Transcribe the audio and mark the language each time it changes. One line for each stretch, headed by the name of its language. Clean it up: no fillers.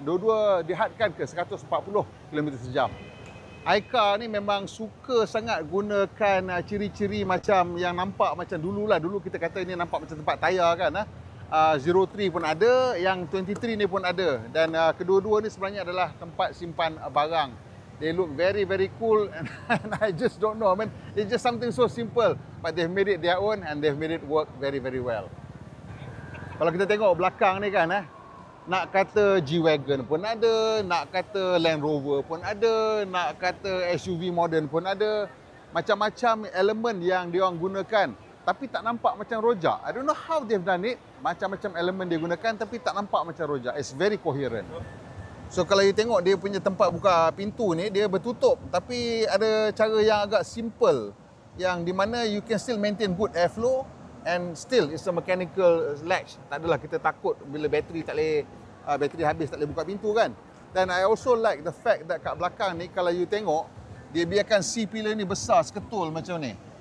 Malay: Dua-dua dihadkan ke 140 km sejam. Aika ni memang suka sangat gunakan ciri-ciri macam yang nampak macam dululah. Dulu kita kata ini nampak macam tempat tayar kan. 03 pun ada, yang 23 ni pun ada. Dan kedua-dua ni sebenarnya adalah tempat simpan barang.
English: They look very very cool and I just don't know. I mean, it's just something so simple, but they've made it their own and they've made it work very very well.
Malay: Kalau kita tengok belakang ni kan, nak kata G-Wagon pun ada, nak kata Land Rover pun ada, nak kata SUV modern pun ada. Macam-macam elemen yang diorang gunakan. Tapi tak nampak macam rojak.
English: I don't know how they've done it.
Malay: Macam-macam elemen dia gunakan tapi tak nampak macam rojak.
English: It's very coherent.
Malay: So kalau you tengok dia punya tempat buka pintu ni, dia bertutup. Tapi ada cara yang agak simple. Yang di mana
English: you can still maintain good airflow. And still it's a mechanical latch.
Malay: Tak adalah kita takut bila bateri bateri habis tak boleh buka pintu kan. Dan
English: I also like the fact that
Malay: kat belakang ni kalau you tengok, dia biarkan C-pillar ni besar seketul macam ni.